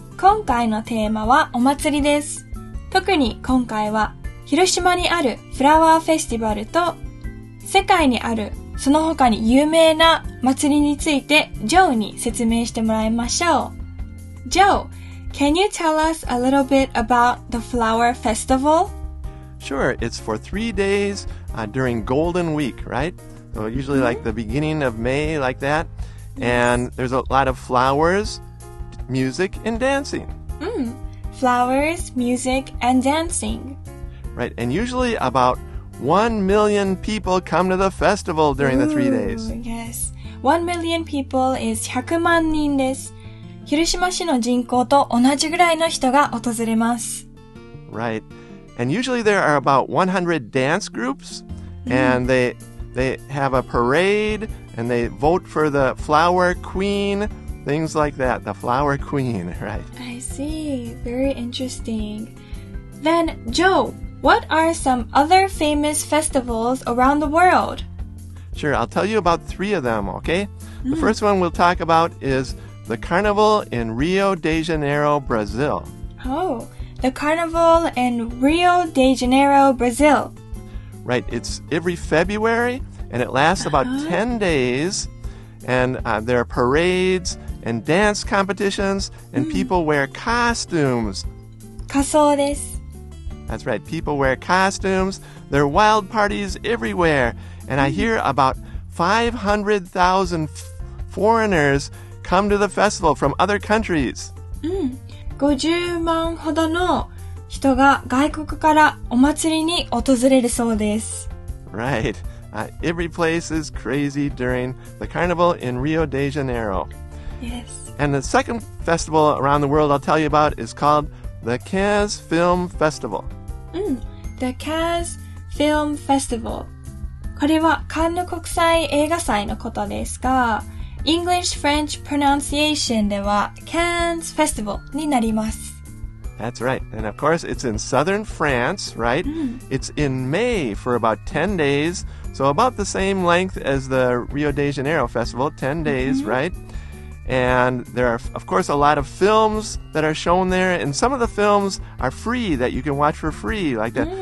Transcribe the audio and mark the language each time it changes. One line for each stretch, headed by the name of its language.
Japanese: 今回のテーマはお祭りです。特に今回は広島にあるフラワーフェスティバルと世界にあるその他に有名な祭りについてジョーに説明してもらいましょう。
English: Joe, can you tell us a little bit about the flower festival? Sure, it's for 3 days during Golden Week, right? So usually like the beginning of May, like that. And there's a lot of flowers, music, and dancing. Flowers, music, and dancing. Right, and usually about 1 million people come to the festival during the 3 days. Yes, 1 million people is
Japanese: 100万人です。広島市の人口と同じぐらいの人が訪れます。
English: Right, and usually there are about 100 dance groups, and they have a parade, and they vote for the flower queen.Things like that, the flower queen, right? I see. Very interesting. Then, Joe, what are some other famous festivals around the world? Sure, I'll tell you about 3 of them, okay? The first one we'll talk about is the Carnival in Rio De Janeiro, Brazil. Oh, the Carnival in Rio De Janeiro, Brazil. Right, it's every February, and it lasts about 10 days.And there are parades and dance competitions, and people wear costumes.
Japanese: 仮装です。
English: That's right, people wear costumes. There are wild parties everywhere. And I hear about 500,000 foreigners come to the festival from other countries.
Japanese: 50万ほどの人が外国からお祭りに訪れるそうです。
English: Right.Every place is crazy during the Carnival in Rio De Janeiro. Yes. And the second festival around the world I'll tell you about is called the Kaz Film Festival. The Kaz Film Festival.
Japanese: これはカンヌ国際映画祭のことですが、
English: English-French pronunciation
Japanese: では Cannes Festival になります。
English: That's right. And of course, it's in southern France, right? It's in May for about 10 days.So about the same length as the Rio De Janeiro Festival, 10 days, right? And there are, of course, a lot of films that are shown there, and some of the films are free that you can watch for free, like that.